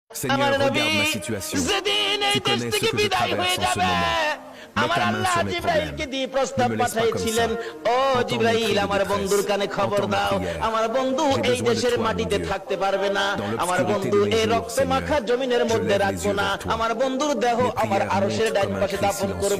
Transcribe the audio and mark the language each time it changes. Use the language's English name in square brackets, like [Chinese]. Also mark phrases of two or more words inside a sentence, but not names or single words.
[French] Seigneur, regarde ma situation. Tu connais ce que je traverse en ce moment. [Bangla] আমার আল্লাহ জিবরাইলকে দিয়ে প্রস্তাব পাঠিয়েছিলেন, ও জিবরাইল আমার বন্ধুর কানে খবর দাও, আমার বন্ধু এই দেশের মাটিতে থাকতে পারবে না, আমার বন্ধু এই রক্ত মাখা জমিনের মধ্যে রাখবো না, আমার বন্ধুর দেহ আমার আরশের ডান পাশে দাফন করব।